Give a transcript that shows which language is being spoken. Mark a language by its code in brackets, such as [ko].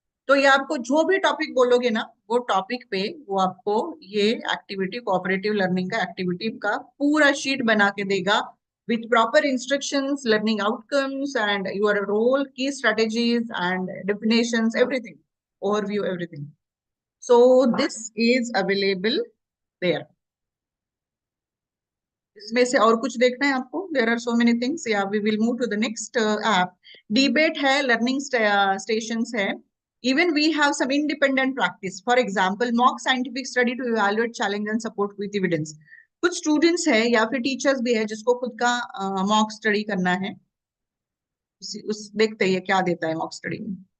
[hi] तो ये आपको जो भी टॉपिक बोलोगे ना, वो टॉपिक पे वो आपको ये एक्टिविटी, कोऑपरेटिव लर्निंग का एक्टिविटी का पूरा शीट बना के देगा, [en] with proper instructions, learning outcomes, and your role, key strategies, and definitions, everything, overview, everything. So this is available there. [hi] इसमें से और कुछ देखना है आपको? [en] There are so many things. Yeah, we will move to the next app. Debate है, learning stations है. Even we have some independent practice. For example, mock scientific study to evaluate challenge and support with evidence. [hi] कुछ students है या फिर teachers भी है जिसको खुद का मॉक स्टडी करना है, उस देखते हैं क्या देता है मॉक स्टडी में।